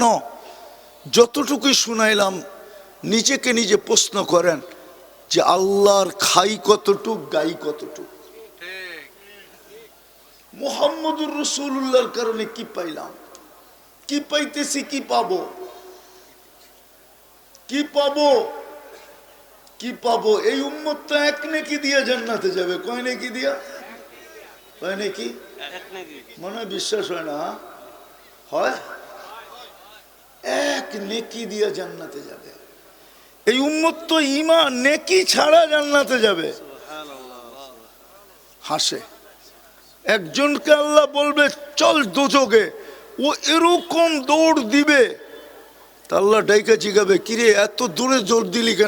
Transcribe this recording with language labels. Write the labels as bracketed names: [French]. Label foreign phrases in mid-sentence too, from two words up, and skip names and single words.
[Bangla] যতটুকুই শুনাইলাম, নিজেকে নিজে প্রশ্ন করেন যে আল্লাহর খাই কতটুক, গাই কতটুক? মুহাম্মদুর রাসূলুল্লাহর কারণে কি পাইলাম, কি পাইতেছি, কি পাবো, কি পাবো, কি পাবো? এই উম্মত তো এক নেকি দিয়ে জান্নাতে যাবে। কয় নেকি দিয়া? কয় নেকি? মনে হয় বিশ্বাস হয় না? হয়, এক নেকি দিয়ে জান্নাতে যাবে। এই উম্মত তো ঈমান নেকি ছাড়া জান্নাতে যাবে। হাসে। একজনকে আল্লাহ বলবে চল দোজখে, ও এরকম দৌড় দিবে, তা আল্লাহ ডাইকা জিগাবে, কিরে এত দূরে জোর দিলি কেন?